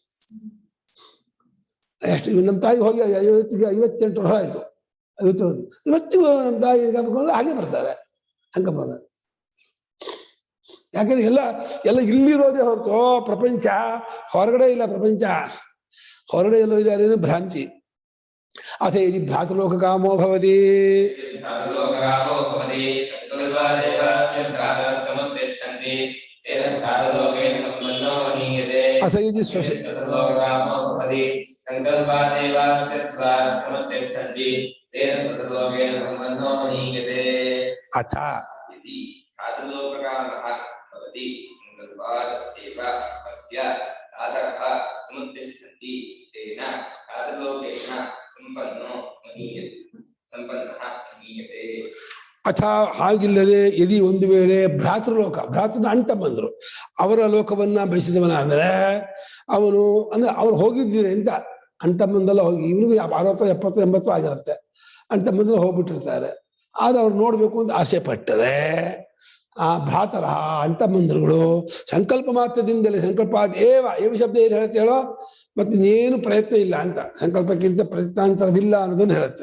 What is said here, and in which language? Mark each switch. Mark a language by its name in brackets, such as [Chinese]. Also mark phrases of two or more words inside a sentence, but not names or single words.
[Kannada] ಎಷ್ಟು ನಮ್ಮ ತಾಯಿ ಹೋಗಿ 58 ವರ್ಷ ಆಯ್ತು, ಇವತ್ತಿಗೂ ನಮ್ಮ ತಾಯಿ ಹಾಗೆ ಬರ್ತಾರೆ ಸಂಕಲ್ಪ. ಯಾಕಂದ್ರೆ ಎಲ್ಲ ಇಲ್ಲಿರೋದೇ ಹೊರತು ಪ್ರಪಂಚ ಹೊರಗಡೆ ಇಲ್ಲ. ಪ್ರಪಂಚ ಹೊರಗಡೆ ಎಲ್ಲೋ ಇದ್ದಾರೆ ಭ್ರಾಂತಿ. [Sanskrit] ಅಥ ಯದಿ ಭ್ರಾತೃಲೋಕ ಕಾಮೋ ಭವತಿ ಅಥ ಯದಿ ಅಥ ಅಥ [Kannada] ಹಾಗಿಲ್ಲದೆ ಯದಿ ಒಂದು ವೇಳೆ ಭ್ರಾತೃನ ಅಣ್ತಮ್ಮಂದ್ರು ಅವರ ಲೋಕವನ್ನ ಬಯಸಿದವನ ಅಂದ್ರೆ ಅವನು ಅಂದ್ರೆ ಅವ್ರು ಹೋಗಿದ್ದೀರಿ ಅಂತ ಅಣ್ತಮ್ಮಂದೆಲ್ಲ ಹೋಗಿ, ಇವನಿಗೆ 60, 70, 80 ಆಗಿರುತ್ತೆ. ಅಣ್ತಮ್ಮಂದೆಲ್ಲ ಹೋಗ್ಬಿಟ್ಟಿರ್ತಾರೆ. ಆದ್ರೆ ಅವ್ರು ನೋಡ್ಬೇಕು ಅಂತ ಆಸೆ ಪಟ್ಟರೆ ಆ ಭ್ರಾತರ ಅಣ್ತಮ್ಮಂದ್ರುಗಳು ಸಂಕಲ್ಪ ಮಾತ್ರದಿಂದಲೇ, [Sanskrit] ಸಂಕಲ್ಪ ಏವ [Kannada] ಶಬ್ದ ಏನು ಹೇಳುತ್ತೆ ಹೇಳೋ, ಮತ್ತೆ ಇನ್ನೇನು ಪ್ರಯತ್ನ ಇಲ್ಲ ಅಂತ, ಸಂಕಲ್ಪಕ್ಕಿಂತ ಪ್ರಯತ್ನಾಂತರವಿಲ್ಲ ಅನ್ನೋದನ್ನು ಹೇಳುತ್ತೆ.